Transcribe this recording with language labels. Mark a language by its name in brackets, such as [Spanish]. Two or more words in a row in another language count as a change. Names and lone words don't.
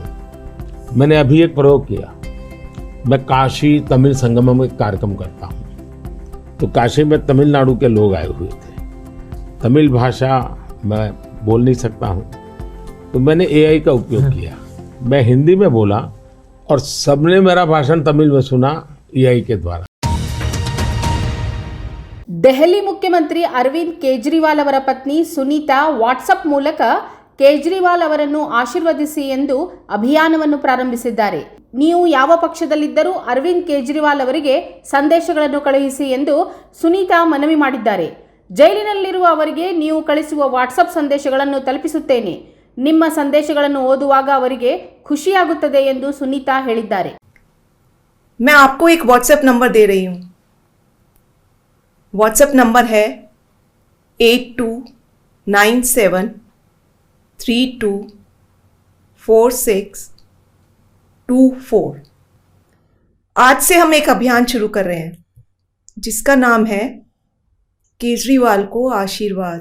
[Hindi] मैंने अभी एक प्रयोग किया. मैं काशी तमिल संगमम में कार्यक्रम करता हूँ, तो काशी में तमिलनाडु के लोग आए हुए थे. तमिल भाषा मैं बोल नहीं सकता हूँ, तो मैंने AI का उपयोग किया. मैं हिंदी में बोला और सबने मेरा भाषण तमिल में सुना AI के द्वारा. [Kannada] ದೆಹಲಿ ಮುಖ್ಯಮಂತ್ರಿ ಅರವಿಂದ್ ಕೇಜ್ರಿವಾಲ್ ಅವರ ಪತ್ನಿ ಸುನೀತಾ ವಾಟ್ಸಪ್ ಮೂಲಕ ಕೇಜ್ರಿವಾಲ್ ಅವರನ್ನು ಆಶೀರ್ವದಿಸಿ ಎಂದು ಅಭಿಯಾನವನ್ನು ಪ್ರಾರಂಭಿಸಿದ್ದಾರೆ. ನೀವು ಯಾವ ಪಕ್ಷದಲ್ಲಿದ್ದರೂ ಅರವಿಂದ್ ಕೇಜ್ರಿವಾಲ್ ಅವರಿಗೆ ಸಂದೇಶಗಳನ್ನು ಕಳುಹಿಸಿ ಎಂದು ಸುನೀತಾ ಮನವಿ ಮಾಡಿದ್ದಾರೆ. ಜೈಲಿನಲ್ಲಿರುವ ಅವರಿಗೆ ನೀವು ಕಳಿಸುವ ವಾಟ್ಸಪ್ ಸಂದೇಶಗಳನ್ನು ತಲುಪಿಸುತ್ತೇನೆ. ನಿಮ್ಮ ಸಂದೇಶಗಳನ್ನು ಓದುವಾಗ ಅವರಿಗೆ ಖುಷಿಯಾಗುತ್ತದೆ ಎಂದು ಸುನೀತಾ ಹೇಳಿದ್ದಾರೆ. [Hindi] मैं आपको एक व्हाट्सएप नंबर दे रही हूँ. व्हाट्सएप नंबर है 8297324624. आज से हम एक अभियान शुरू कर रहे हैं जिसका नाम है केजरीवाल को आशीर्वाद.